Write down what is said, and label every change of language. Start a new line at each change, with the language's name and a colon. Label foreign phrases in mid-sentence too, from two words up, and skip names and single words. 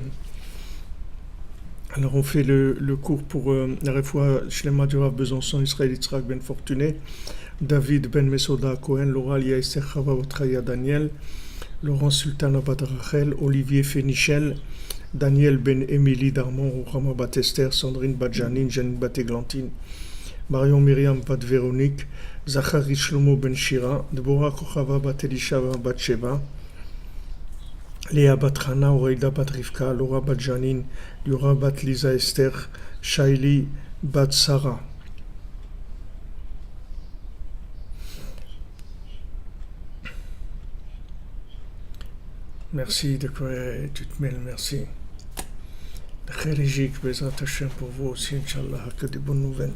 French: Alors on fait le cours pour la
Hebrew: רפואה שלמה
French: du Rav Besançon, Israël Yitzhak Ben Fortuné, David Ben Mesoda Cohen, Laura Lia Esther Chava Otraya Daniel, Laurent Sultana Bat Rachel, Olivier Fénichel, Daniel Ben Émilie Darmon, Rochama Bat Esther, Sandrine Bat Janine, Janine Bat Églantine, Marion Myriam Bat Véronique, Zachary Shlomo Ben Shira, Deborah Kochava Bat Elisha Bat Sheva, Léa Bat Hana, Oreida Bat Rivka, Laura Bat Janine, Liora Bat Lisa Esther, Shaili Bat Sarah. Merci de quoi tu te mêles, merci. Khérijik,
Hebrew: בעזרת השם
French: pour vous aussi, Inch'Allah, que des bonnes nouvelles.